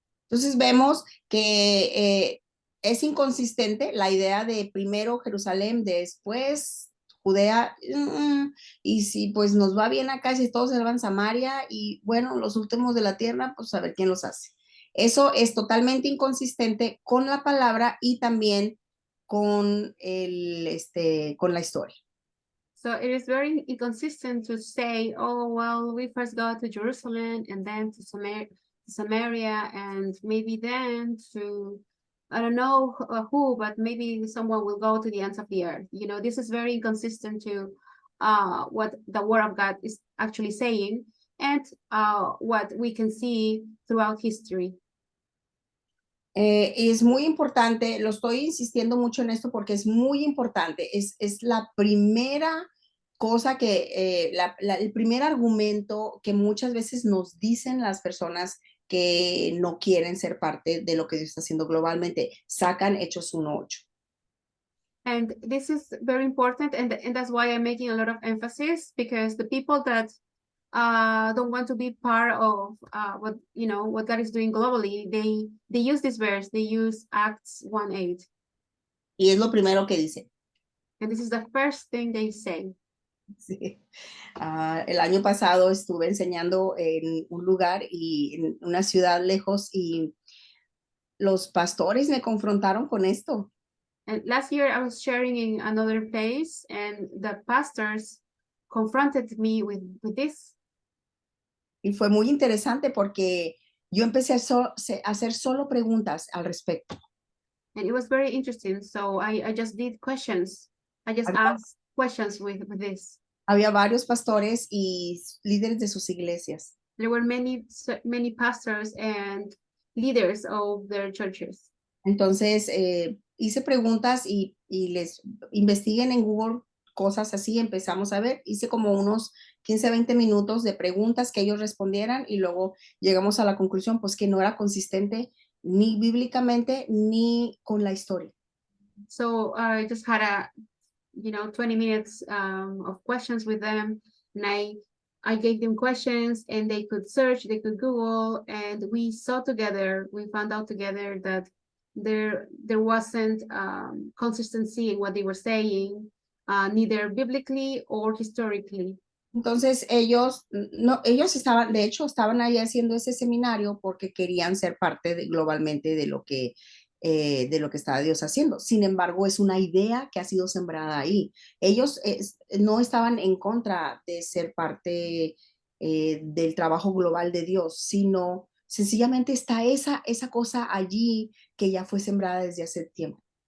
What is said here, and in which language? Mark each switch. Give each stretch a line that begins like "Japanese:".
Spanish: Entonces vemos que es inconsistente la idea de primero Jerusalén, después Judea, y si pues nos va bien acá, si todos se van a Samaria, y bueno, los últimos de la tierra, pues a ver quién los hace. Eso es totalmente inconsistente con la palabra y también con con la historia.
English: So it is very inconsistent to say, oh, well, we first go to Jerusalem and then to Samaria and maybe then to, I don't know who, but maybe someone will go to the ends of the earth. You know, this is very inconsistent to what the word of God is actually saying and what we can see throughout history.
Spanish: Es muy importante, lo estoy insistiendo mucho en esto porque es muy importante, es la primera cosa que, el primer argumento que muchas veces nos dicen las personas que no quieren ser parte de lo que Dios está haciendo globalmente, sacan Hechos 1:8.
English: And this is very important, and that's why I'm making a lot of emphasis, because the people that don't want to be part of what God is doing globally, they use this verse, they use Acts 1:8.
Spanish: Y es lo primero que dice.
English: And this is the first thing they say.
Spanish: Sí. El año pasado estuve enseñando en un lugar y en una ciudad lejos y los pastores me confrontaron con esto.
English: And last year I was sharing in another place and the pastors confronted me with this.
Spanish: Y fue muy interesante porque yo empecé a hacer solo preguntas al respecto.
English: And it was very interesting. So I just did questions. I just asked questions with this.
Spanish: Había varios pastores y líderes de sus iglesias.
English: There were many pastors and leaders of their churches.
Spanish: Entonces hice preguntas y les investiguen en Google cosas así, empezamos a ver, hice como unos 15, 20 minutos de preguntas que ellos respondieran y luego llegamos a la conclusión pues que no era consistente ni bíblicamente ni con la historia.
English: So I just had 20 minutes of questions with them, and I gave them questions and they could search, they could Google, and we found out together that there wasn't consistency in what they were saying, neither biblically or historically.
Spanish: Entonces ellos estaban, de hecho, estaban ahí haciendo ese seminario porque querían ser parte globalmente de lo que estaba Dios haciendo. Sin embargo, es una idea que ha sido sembrada ahí. Ellos no estaban en contra de ser parte del trabajo global de Dios, sino sencillamente está esa cosa allí que ya fue sembrada desde hace tiempo.